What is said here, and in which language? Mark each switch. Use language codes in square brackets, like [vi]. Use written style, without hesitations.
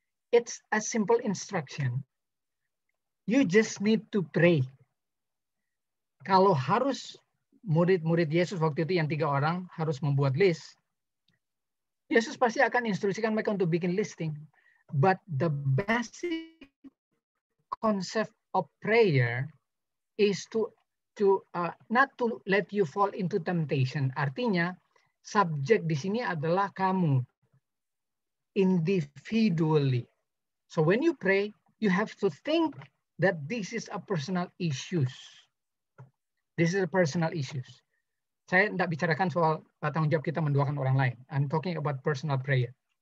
[en] It's a simple instruction. You just need to pray. [id] Kalau harus murid-murid Yesus waktu itu yang 3 orang harus membuat list, Yesus pasti akan instruksikan mereka untuk bikin listing. [en] But the basic concept of prayer is not to let you fall into temptation. [id] Artinya, subjek di sini adalah kamu individually. [en] So when you pray, you have to think that this is a personal issues. This is a personal issues. [id] Saya tidak bicarakan soal tanggung jawab kita mendoakan orang lain. [en] I'm talking about personal prayer.